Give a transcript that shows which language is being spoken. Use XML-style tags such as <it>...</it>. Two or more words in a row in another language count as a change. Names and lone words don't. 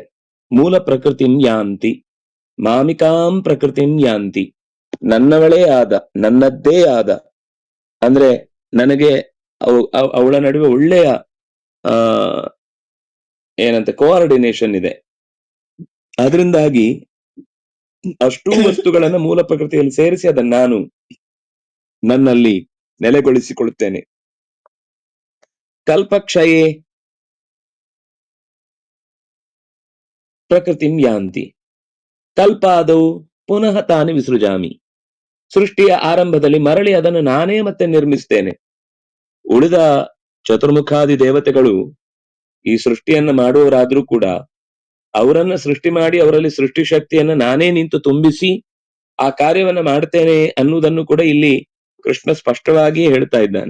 <sa>ಮೂಲ ಪ್ರಕೃತಿಂ ಯಾಂತಿ ಮಾಮಿಕಾಂ ಪ್ರಕೃತಿಂ ಯಾಂತಿ.</sa> <kn>ನನ್ನವಳೇ ಆದ, ನನ್ನದ್ದೇ ಆದ, ಅಂದ್ರೆ ನನಗೆ ಅವಳ ನಡುವೆ ಒಳ್ಳೆಯ ಏನಂತ ಕೋಆರ್ಡಿನೇಷನ್ ಇದೆ. ಅದರಿಂದಾಗಿ ಅಷ್ಟೂ ವಸ್ತುಗಳನ್ನ ಮೂಲ ಪ್ರಕೃತಿಯಲ್ಲಿ ಸೇರಿಸಿ ಅದನ್ನು ನಾನು ನನ್ನಲ್ಲಿ ನೆಲೆಗೊಳಿಸಿಕೊಳ್ಳುತ್ತೇನೆ.</kn> <sa>ಕಲ್ಪಕ್ಷಯೇ ಪ್ರಕೃತಿಂ ಯಾಂತಿ ಕಲ್ಪಾದೌ ಪುನಃ ತಾನಿ ವಿಸೃಜಾಮಿ.</sa> <kn>ಸೃಷ್ಟಿಯ ಆರಂಭದಲ್ಲಿ ಮರಳಿ ಅದನ್ನು ನಾನೇ ಮತ್ತೆ ನಿರ್ಮಿಸ್ತೇನೆ. ಉಳಿದ ಚತುರ್ಮುಖಾದಿ ದೇವತೆಗಳು ಈ ಸೃಷ್ಟಿಯನ್ನ ಮಾಡುವವರಾದ್ರೂ ಕೂಡ ಅವರನ್ನ ಸೃಷ್ಟಿ ಮಾಡಿ ಅವರಲ್ಲಿ ಸೃಷ್ಟಿ ಶಕ್ತಿಯನ್ನ ನಾನೇ ನಿಂತು ತುಂಬಿಸಿ ಆ ಕಾರ್ಯವನ್ನ ಮಾಡ್ತೇನೆ ಅನ್ನುವುದನ್ನು ಕೂಡ ಇಲ್ಲಿ ಕೃಷ್ಣ ಸ್ಪಷ್ಟವಾಗಿ ಹೇಳ್ತಾ ಇದ್ದಾನೆ.</kn>